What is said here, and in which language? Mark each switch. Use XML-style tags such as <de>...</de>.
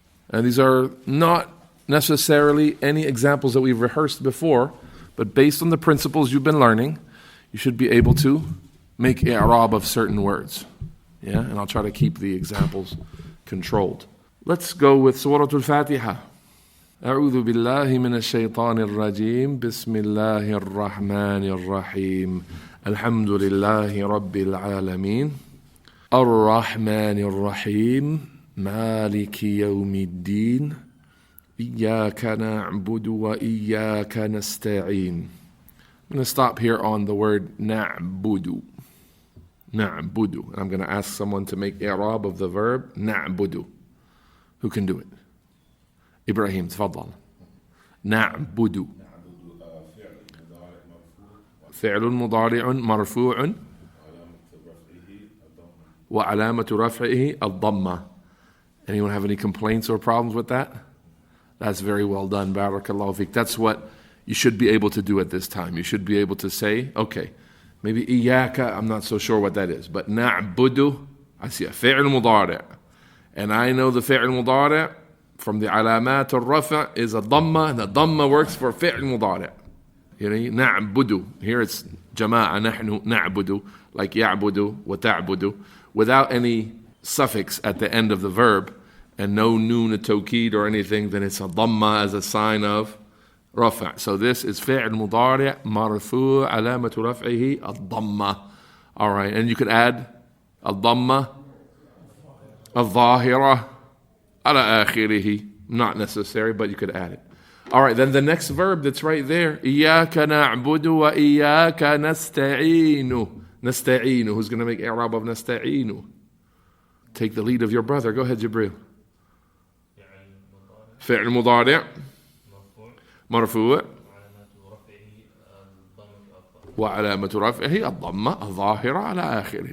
<en>And these are not necessarily any examples that we've rehearsed before, but based on the principles you've been learning, you should be able to make i'rab of certain words. Yeah, and I'll try to keep the examples controlled. Let's go with Surah Al-Fatiha.</en> <ar>أعوذ بالله من الشيطان الرجيم بسم الله الرحمن الرحيم الحمد لله رب العالمين الرحمن الرحيم مالك يوم الدين إياك نعبد وإياك نستعين.</ar> <en>I'm going to stop here on the word نعبد.</en> <ar>نعبد.</ar> <en>I'm going to ask someone to make i'rab of the verb نعبد. Who can do it? Ibrahim, تفضل.</en> <ar>نعبد. فعل مضارع مرفوع وعلامة رفعه الضمة.</ar> <en>Anyone have any complaints or problems with that? That's very well done. Barakallahu fiqh. That's what you should be able to do at this time. You should be able to say, okay, maybe إياك, I'm not so sure what that is, but نعبد, I see a فعل مضارع. And I know the فعل مضارع from the علامات الرفع is a ضمة, and the ضمة works for فعل مضارع.</en> <ar>نعبد.</ar> <en>Here it's جماعة,</en> <ar>نحن نعبد,</ar> <en>like يعبد وتعبد, without any suffix at the end of the verb, and no noon, a tawkid or anything, then it's a ضمة as a sign of رفع. So this is</en> <ar>فعل مضارع مرفوع علامة رفعه الضمة.</ar> <en>All right, and you could add</en> <ar>الضمة الظاهرة على آخره.</ar> <en>Not necessary, but you could add it. All right, then the next verb that's right there,</en> <ar>إياك نعبد وإياك نستعين. نستعين.</ar> <en>Who's going to make i'rab of نستعين? Take the lead of your brother. Go ahead, Jibril.</en> <ar>فعل مضارع مرفوع وعلامة رفعه الضمة الظاهرة على آخره.</ar>